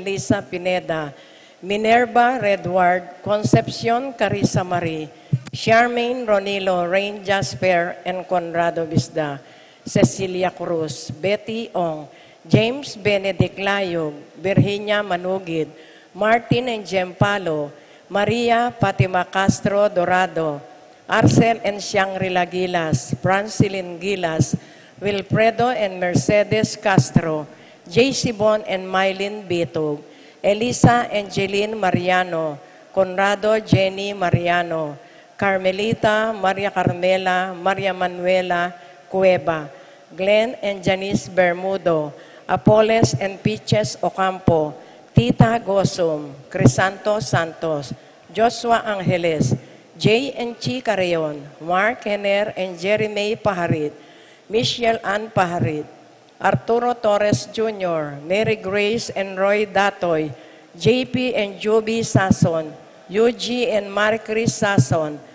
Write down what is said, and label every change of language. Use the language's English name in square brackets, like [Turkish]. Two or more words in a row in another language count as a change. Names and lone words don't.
[English] Lisa Pineda, Minerva Redward, Concepcion Carissa Marie, Charmaine Ronilo, Rain Jasper and Conrado Bisda, Cecilia Cruz, Betty Ong, James Benedict Layog, Virginia Manugid, Martin and Gempalo, Maria Fatima Castro Dorado, Arcel and Shangri-La Gilas, Francilin Gilas, Wilfredo and Mercedes Castro, J.C. Bon and Mylene Bitog, Elisa Angeline Mariano, Conrado Jenny Mariano, Carmelita Maria Carmela, Maria Manuela Cueva, Glenn and Janice Bermudo, Apoles and Peaches Ocampo, Tita Gosum, Crisanto Santos, Joshua Angeles, Jay and Chi Carrion, Mark Henner and Jeremy Paharit, Michelle Ann Paharit, Arturo Torres Jr., Mary Grace and Roy Datoy, JP and Joby Sason, UG and Marie Chris Sason,